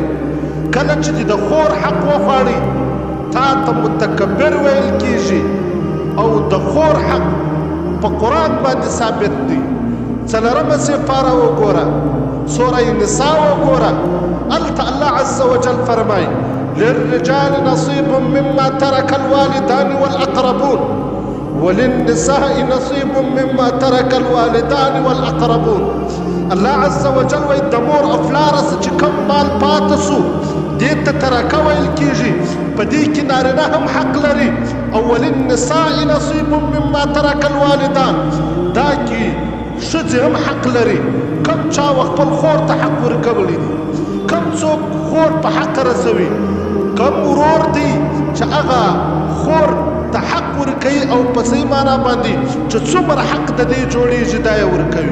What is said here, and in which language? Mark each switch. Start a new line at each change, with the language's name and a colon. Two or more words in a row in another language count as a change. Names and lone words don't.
Pashto: کله چې د خور حق وغواړي، تا ته متکبر ویل کېږي. او د خور حق په قرآن باندې ثابت دی. څلورمه سپاره وګوره، سوره نساء وګوره، هلته
Arabic: الله عز وجل
Pashto: فرمایي
Arabic: للرجال نصيب مما ترك الوالدان والأقربون وللنساء نصيب مما ترك الوالدان والأقربون. الله عز وجل
Pashto: وایي د مور او پلار چې کوم مال پاته سو، دې ته ترکه ویل کېږي. په دې کې نارینه هم حق لري. او
Arabic: وللنساء نصيب مما ترك الوالدان،
Pashto: دا کې ښځې هم حق لري. کوم چا خپل خور ته حق ورکولی دي، کوم څوک خور په حق رسوي، کوم ورور دی چې هغه خور ته حق ورکوي او په صحیح معنا باندې چې څومره حق د دې جوړېږي دا یې ورکوي.